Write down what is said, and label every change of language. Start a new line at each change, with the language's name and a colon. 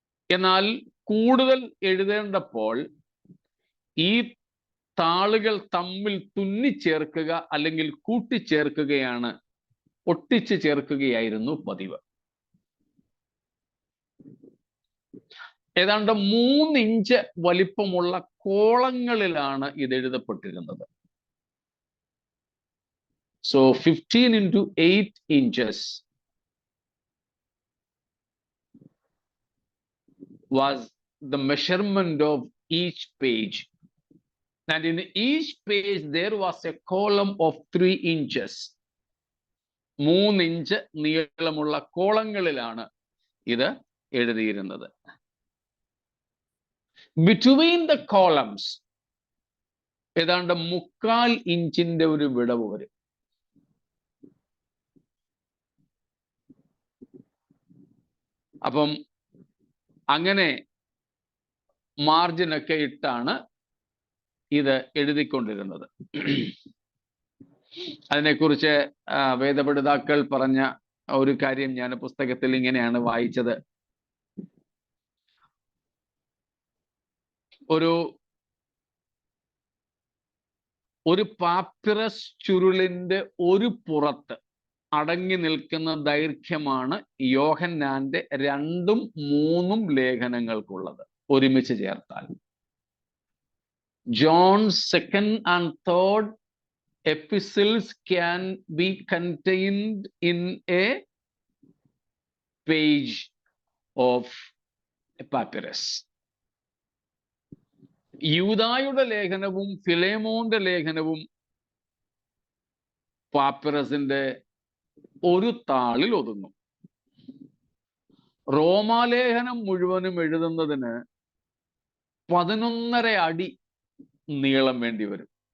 Malayalam: എന്നാൽ കൂടുതൽ എഴുതേണ്ടപ്പോൾ ഈ താളുകൾ തമ്മിൽ തുന്നിച്ചേർക്കുക അല്ലെങ്കിൽ കൂട്ടിച്ചേർക്കുകയാണ്, ഒട്ടിച്ചു ചേർക്കുകയായിരുന്നു പതിവ്. ഏതാണ്ട് 3 ഇഞ്ച് വലിപ്പമുള്ള കോളങ്ങളിലാണ് ഇത് എഴുതപ്പെട്ടിരുന്നത്.
English: So 15 into 8 inches was the measurement of each page, and in each page there was a column of 3 inches.
Malayalam: 3 inch നീളമുള്ള കോളങ്ങളിലാണ് ഇത് എഴുതിയിരുന്നത്.
English: Between the columns
Malayalam: ഏതാണ്ട് 3/4 ഇഞ്ചിന്റെ ഒരു വിടവ് വരും. അപ്പം അങ്ങനെ മാർജിനൊക്കെ ഇട്ടാണ് ഇത് എഴുതിക്കൊണ്ടിരുന്നത്. അതിനെക്കുറിച്ച് വേദപഠിതാക്കൾ പറഞ്ഞ ഒരു കാര്യം ഞാൻ പുസ്തകത്തിൽ ഇങ്ങനെയാണ് വായിച്ചത്. ഒരു പാപ്പിറസ് ചുരുളിന്റെ ഒരു പുറത്ത് അടങ്ങി നിൽക്കുന്ന ദൈർഘ്യമാണ് യോഹന്നാന്റെ 2ഉം 3ഉം ലേഖനങ്ങൾക്കുള്ളത് ഒരുമിച്ച് ചേർത്താൽ.
English: John's 2nd and 3rd epistles can be contained in a page of a papyrus.
Malayalam: യൂദായുടെ ലേഖനവും ഫിലേമോന്റെ ലേഖനവും പാപ്പിറസിന്റെ ഒരു താളിൽ ഒതുങ്ങും. റോമാലേഖനം മുഴുവനും എഴുതുന്നതിന് 11.5 അടി നീളം വേണ്ടി വരും.